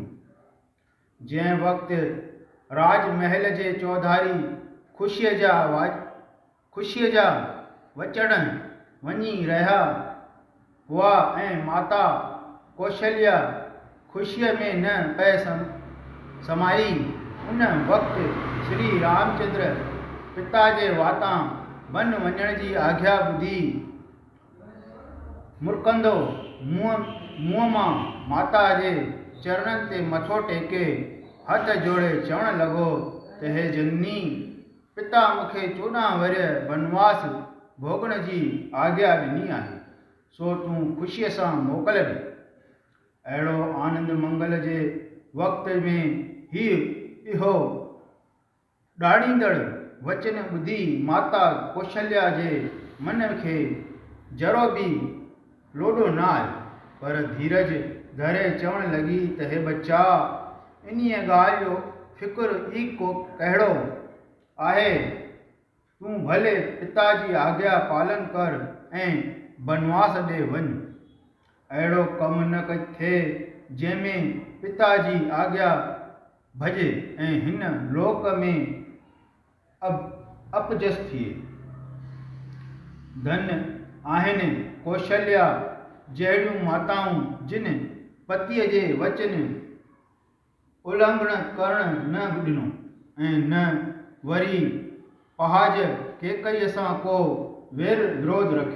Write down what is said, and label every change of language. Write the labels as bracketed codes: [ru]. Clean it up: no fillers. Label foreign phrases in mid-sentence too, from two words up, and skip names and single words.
[sd] जंहिं वक़्तु राजमहल जे चौधारी ख़ुशीअ जा वचण वञी रहिया हुआ ऐं माता कौशल्या ख़ुशीअ में न पए समाई उन वक़्तु श्री रामचंद्र पिता जे वातां वन वञण जी आज्ञा ॿुधी मुरकंदो मुंहं मां माता जे चरणनि ते मथो टेके हथ जोड़े चवण लॻो त हे जननी पिता मूंखे 14 वर्ष बनवास भोगण जी आज्ञा ॾिनी आहे सो तूं ख़ुशीअ सां मोकल ॾे। अहिड़ो आनंद मंगल जे वक़्त में इहो ॾाढ़ींदड़ वचन ॿुधी माता कौशल्या जे मन खे जरो बि लोॾो न आयो पर धीरज धरे चवण लॻी त हे बच्चा इन्हीअ ॻाल्हि जो फ़िक्रु ई कहिड़ो आहे। तूं भले पिता जी आज्ञा पालन कर ऐं बनवास ॾे वञ। अहिड़ो कमु न थिए जंहिंमें पिता जी आज्ञा भॼे ऐं हिन लोक में अपजस थिए। धन आहिनि कौशल्या जहिड़ियूं माताऊं जिन पतीअ जे वचन उल्लंघन करण न ॾिनो ऐं न वरी पहाज केकईअ सां को वेर विरोध रखियो।